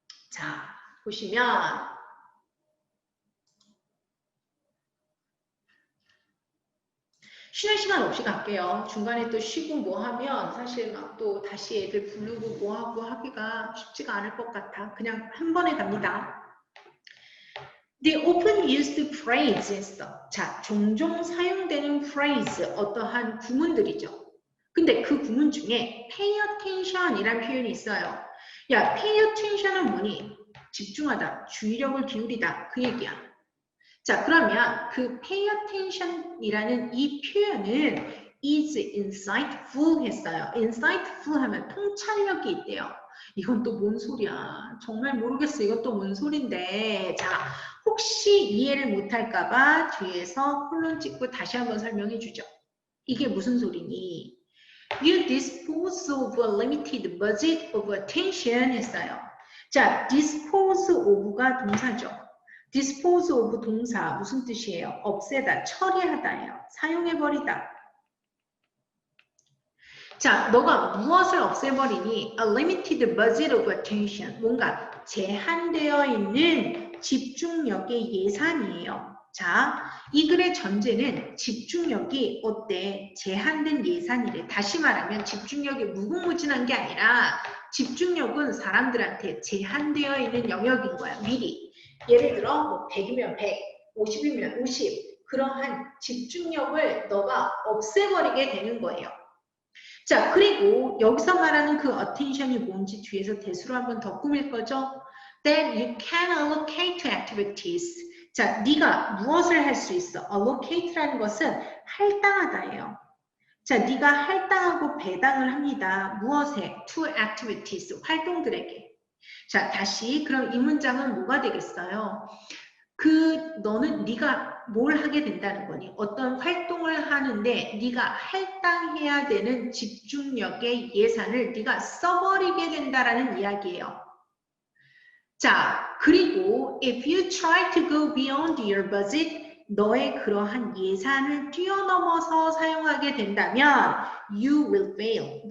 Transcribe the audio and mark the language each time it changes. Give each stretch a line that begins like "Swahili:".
Korean: 자, 보시면 쉬는 시간 없이 갈게요. 중간에 또 쉬고 뭐 하면 사실 막 또 다시 애들 부르고 뭐 하고 하기가 쉽지가 않을 것 같아. 그냥 한 번에 갑니다.
English: The often used phrase
Korean: 했어. 자, 종종 사용되는 phrase, 어떠한 구문들이죠. 근데 그 구문 중에
English: pay attention
Korean: 이란 표현이 있어요. 야,
English: pay attention
Korean: 은 뭐니? 집중하다, 주의력을 기울이다, 그 얘기야. 자, 그러면 그
English: pay attention
Korean: 이라는 이 표현은
English: is insightful
Korean: 했어요. insightful 하면 통찰력이 있대요. 이건 또 뭔 소리야? 정말 모르겠어. 이건 또 뭔 소린데. 자, 혹시 이해를 못할까봐 뒤에서 콜론 찍고 다시 한번 설명해 주죠. 이게 무슨 소리니?
English: You dispose of a limited budget of attention
Korean: 했어요. 자,
English: dispose of
Korean: 가 동사죠. dispose of 동사 무슨 뜻이에요? 없애다, 처리하다예요. 사용해버리다. 자, 너가 무엇을 없애버리니?
English: A limited budget of attention.
Korean: 뭔가 제한되어 있는 집중력의 예산이에요. 자, 이 글의 전제는 집중력이 어때? 제한된 예산이래. 다시 말하면 집중력이 무궁무진한 게 아니라 집중력은 사람들한테 제한되어 있는 영역인 거야. 미리. 예를 들어 뭐 100이면 100, 50이면 50. 그러한 집중력을 너가 없애버리게 되는 거예요. 자, 그리고 여기서 말하는 그 attention이 뭔지 뒤에서 대수로 한번 더 꾸밀 거죠?
English: Then you can allocate to activities.
Korean: 자, 네가 무엇을 할 수 있어? allocate라는 것은 할당하다예요. 자, 네가 할당하고 배당을 합니다. 무엇에?
English: To activities,
Korean: 활동들에게. 자, 다시 그럼 이 문장은 뭐가 되겠어요? 너는 네가 뭘 하게 된다는 거니? 어떤 활동을 하는데 네가 할당해야 되는 집중력의 예산을 네가 써버리게 된다라는 이야기예요. 자, 그리고
English: if you try to go beyond your budget,
Korean: 너의 그러한 예산을 뛰어넘어서 사용하게 된다면
English: you will fail.